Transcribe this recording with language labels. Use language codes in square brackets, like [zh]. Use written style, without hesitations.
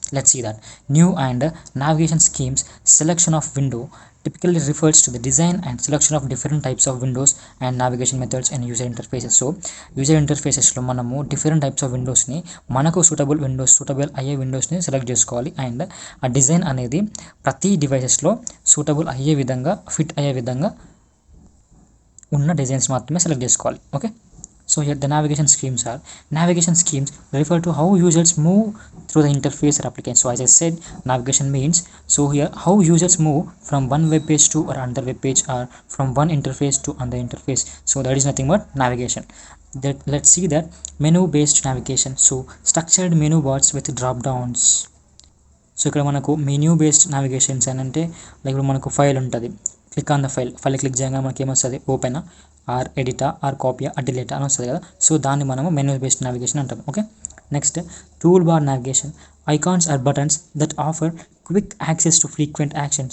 [en] Let's see that. New and navigation schemes, selection of window typically refers to the design and selection of different types of windows and navigation methods and user interfaces. [te] So user interfaces లో మనము [en] different types of windows [te] ని, మనకు suitable అయ్యే విండోస్ని select చేసుకోవాలి. And ఆ design అనేది ప్రతి డివైసెస్లో suitable అయ్యే విధంగా, ఫిట్ అయ్యే విధంగా ఉన్న డిజైన్స్ మాత్రమే సెలెక్ట్ చేసుకోవాలి. [en] Okay, so here the navigation schemes refer to how users move through the interface or application. So as I said, navigation means, so here how users move from one web page to or another web page, or from one interface to another interface. So that is nothing but navigation. Let's see that menu based navigation. So structured menu bars with drop downs. [te] So ఇక్కడ మనకు menu based navigations అని అంటే, like ఇప్పుడు మనకు file ఉంటుంది, [en] click on the file [te] click చేయగానే మనకి ఏమొస్తుంది? Open or ఎడిటా are copy are delete అని వస్తుంది కదా. సో దాన్ని మనము మెనూ బేస్డ్ నావిగేషన్ అంటాం. [en] Okay, next tool bar navigation. Icons or buttons that offer quick access to frequent action.